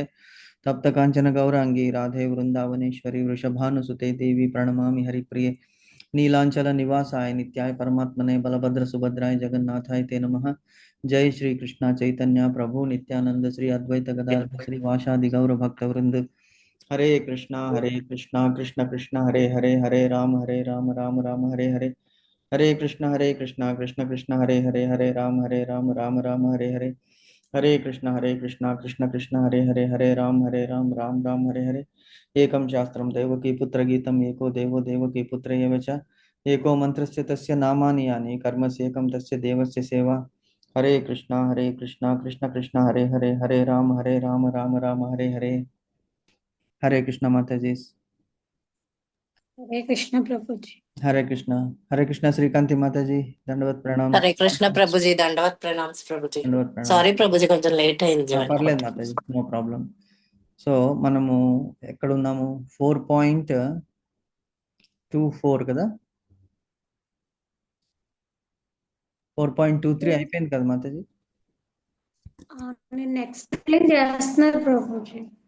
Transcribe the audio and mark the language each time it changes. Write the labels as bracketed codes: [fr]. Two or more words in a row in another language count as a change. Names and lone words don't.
[sa] तप्त कांचन गौरांगी राधे वृंदावनेश्वरी वृषभानुसुते देवी प्रणमामि हरिप्रिये. नीलांचल निवासाय नित्याय परमात्मने बलभद्र सुभद्राय जगन्नाथाय ते नमः. जय श्री कृष्ण चैतन्य प्रभु नित्यानंद श्री अद्वैत गदाधर श्री वासादि गौर भक्त वृंद. हरे कृष्णा कृष्ण कृष्ण हरे हरे हरे राम राम हरे हरे. हरे कृष्ण कृष्ण कृष्ण हरे हरे राम हरे हरे. हरे कृष्ण कृष्ण कृष्ण हरे राम राम हरे हरे. एकं शास्त्रं देवकी पुत्र गीतम् एको देवो देवकी पुत्र एव च. एको मंत्रस्य तस्य नामानि यानि कर्मस्येकं तस्य देवस्य सेवा. हरे कृष्ण कृष्ण कृष्ण हरे राम राम राम हरे हरे. हरे कृष्ण [hi] माता जी. [sa] हरे कृष्ण [hi] प्रभु जी। [sa] हरे कृष्ण [hi] श्रीकांति माता जी. दंडवत प्रणाम. [sa] हरे कृष्ण [hi] प्रभु जी, दंडवत प्रणाम प्रभु जी। दंडवत प्रणाम. [te] సారీ ప్రభు జీ, కొంచెం లేట్ అయింది. పర్లేదు మాతాజీ, [en] no problem. [te] సో మనము ఎక్కడ ఉన్నాము? 4.24 కదా, 4.23 అయిపోయింది కదా మాతాజీ? నేను ఎక్స్ప్లెయిన్ చేస్తున్నారు ప్రభుజీ.